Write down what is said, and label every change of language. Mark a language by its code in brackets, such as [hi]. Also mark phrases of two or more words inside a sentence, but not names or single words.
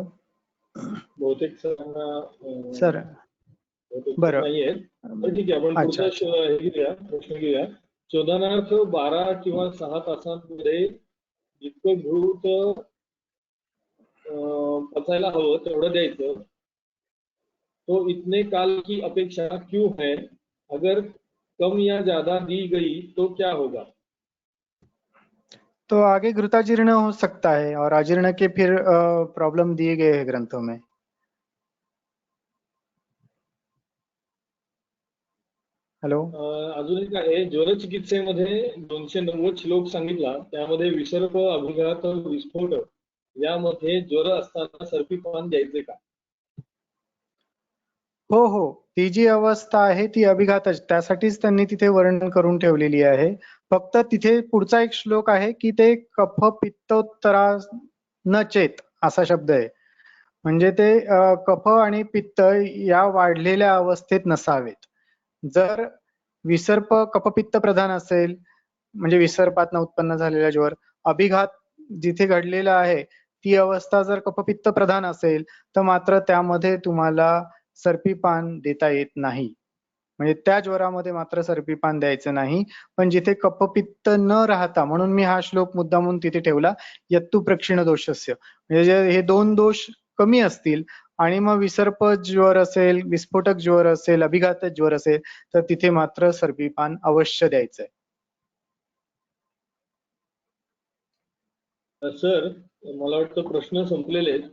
[mr] बहुतेक सर बरं नाहीये. तर ठीक आहे, आपण अच्छा पुढचा हे घेऊया, प्रश्न घेऊया. शोधनार्थ 12 किंवा 6 तासांमध्ये जितकं घृत पचायला हवं तेवढं द्यायचं. [hi] तो इतने काल की अपेक्षा क्यों है? अगर कम या ज्यादा दी गई तो क्या होगा? तो आगे घृताजीर्ण हो सकता है और अजीर्ण के फिर प्रॉब्लम दिए गए हैं ग्रंथों में. [mr] हॅलो अजून एक आहे, ज्वरचिकित्सेमध्ये 290 श्लोक सांगितला, त्यामध्ये विसर्प, अभिघात, विस्फोट यामध्ये ज्वर असताना सर्पीपान द्यायचे का? हो हो, ती जी अवस्था आहे ती अभिघातच, त्यासाठीच त्यांनी तिथे वर्णन करून ठेवलेली आहे. फक्त तिथे पुढचा एक श्लोक आहे की ते [sa] कफ पित्तोत्तरा न चेत [mr] असा शब्द आहे. म्हणजे ते कफ आणि पित्त या वाढलेल्या अवस्थेत नसावेत. जर विसर्प कफपित्त प्रधान असेल म्हणजे विसर्पातनं उत्पन्न झालेला ज्वर, अभिघात जिथे घडलेला आहे ती अवस्था जर कफपित्त प्रधान असेल तर मात्र त्यामध्ये तुम्हाला सर्पीपान देता येत नाही. म्हणजे त्या ज्वरामध्ये मात्र सर्पीपान द्यायचं नाही. पण जिथे कफपित्त न राहता, म्हणून मी हा श्लोक मुद्दामून तिथे ठेवला, [sa] यत्तु प्रक्षीण दोषस्य, [mr] म्हणजे हे दोन दोष कमी असतील आणि मग विसर्प ज्वर असेल, विस्फोटक ज्वर असेल, अभिघात ज्वर असेल तर तिथे मात्र सर्पीपान अवश्य द्यायचंय. सर मला वाटतं प्रश्न संपलेले आहेत.